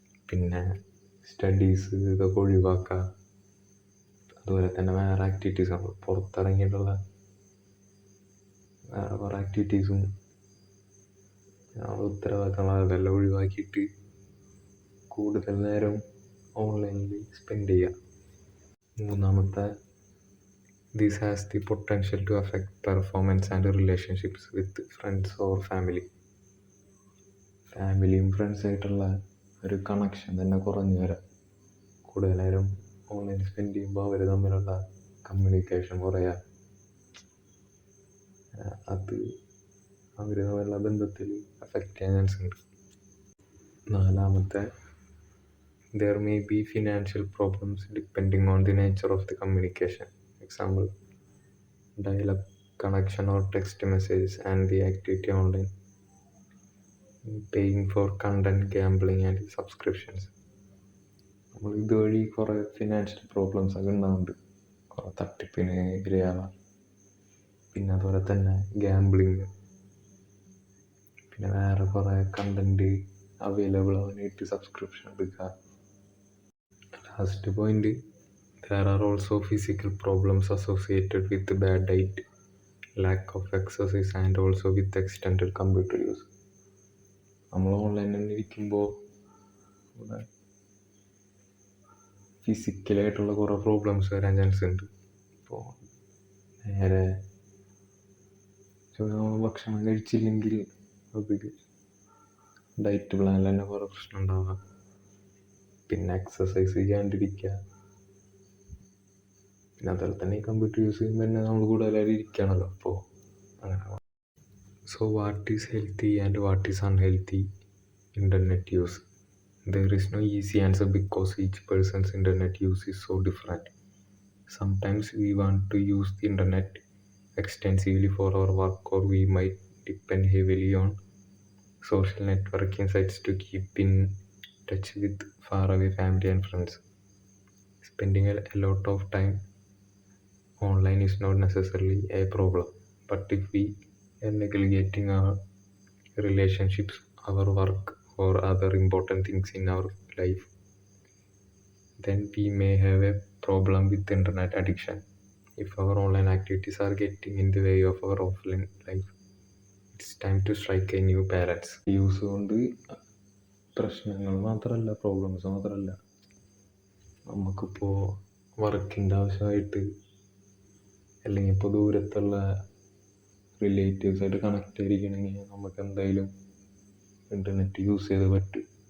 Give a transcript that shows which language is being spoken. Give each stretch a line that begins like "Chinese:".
Malayalam: പിന്നെ സ്റ്റഡീസ് ഇതൊക്കെ ഒഴിവാക്കുക. അതുപോലെ തന്നെ വേറെ ആക്ടിവിറ്റീസ്, നമ്മൾ പുറത്തിറങ്ങിയിട്ടുള്ള വേറെ കുറേ ആക്ടിവിറ്റീസും ഉത്തരവാദിത്തങ്ങൾ അതെല്ലാം ഒഴിവാക്കിയിട്ട് കൂടുതൽ നേരം ഓൺലൈനിൽ സ്പെൻഡ് ചെയ്യുക. മൂന്നാമത്തെ,
English: this has the potential to affect performance and relationships with friends or family.
Malayalam: ഫാമിലിയും ഫ്രണ്ട്സായിട്ടുള്ള ഒരു കണക്ഷൻ തന്നെ കുറഞ്ഞു വരാം. കൂടുതൽ നേരം ഓൺലൈനിൽ സ്പെൻഡ് ചെയ്യുമ്പോൾ അവർ തമ്മിലുള്ള കമ്മ്യൂണിക്കേഷൻ കുറയുക, അത് അവർ തമ്മിലുള്ള ബന്ധത്തിൽ അഫക്റ്റ് ചെയ്യാൻ ചാൻസ് ഉണ്ട്. നാലാമത്തെ,
English: there may be financial problems depending on the nature of the communication. Example, dial-up connection or text messages and the activity online, paying for content, gambling and subscriptions.
Malayalam: നമ്മൾ ഇതുവഴി കുറേ ഫിനാൻഷ്യൽ പ്രോബ്ലംസ് ഒക്കെ ഉണ്ടാകുന്നുണ്ട്, കുറേ തട്ടിപ്പിന് ഇരയാവാം. പിന്നെ അതുപോലെ തന്നെ ഗാംബ്ലിങ്, പിന്നെ വേറെ കുറേ കണ്ടൻറ്റ് അവൈലബിൾ ആവാനായിട്ട് സബ്സ്ക്രിപ്ഷൻ എടുക്കുക.
English: Last point, there are also physical problems associated with bad diet, lack of exercise and also with extended computer use.
Malayalam: നമ്മൾ ഓൺലൈനിൽ തന്നെ ഇരിക്കുമ്പോൾ ഫിസിക്കലായിട്ടുള്ള കുറേ പ്രോബ്ലംസ് വരാൻ ചാൻസ് ഉണ്ട്. ഇപ്പോൾ നേരെ ഭക്ഷണം കഴിച്ചില്ലെങ്കിൽ അത് ഡയറ്റ് പ്ലാനിൽ തന്നെ കുറേ പ്രശ്നം ഉണ്ടാവുക. പിന്നെ എക്സസൈസ് ചെയ്യാണ്ടിരിക്കുക. പിന്നെ അതുപോലെ തന്നെ ഈ കമ്പ്യൂട്ടർ യൂസ് ചെയ്യുമ്പോൾ തന്നെ നമ്മൾ കൂടുതലായിട്ട് ഇരിക്കുകയാണല്ലോ. അപ്പോൾ അങ്ങനെ.
English: So what is healthy and what is unhealthy internet use? There is no easy answer because each person's internet use is so different. Sometimes we want to use the internet extensively for our work, or we might depend heavily on social networking sites to keep in touch with faraway family and friends. Spending a lot of time online is not necessarily a problem, but if we are neglecting our relationships, our work, or other important things in our life, then we may have a problem with internet addiction. If our online activities are getting in the way of our offline life, it's time to strike a new balance.
Malayalam: Use കൊണ്ട് പ്രശ്നങ്ങൾ മാത്രമല്ല, problems മാത്രമല്ല, നമുക്കിപ്പോൾ വർക്കിൻ്റെ ആവശ്യമായിട്ട് അല്ലെങ്കിൽ ഇപ്പോൾ ദൂരത്തുള്ള റിലേറ്റീവ്സായിട്ട് connect ചെയ്തിരിക്കണമെങ്കിൽ നമുക്ക് എന്തായാലും ഇൻ്റർനെറ്റ് യൂസ് ചെയ്ത് പറ്റും.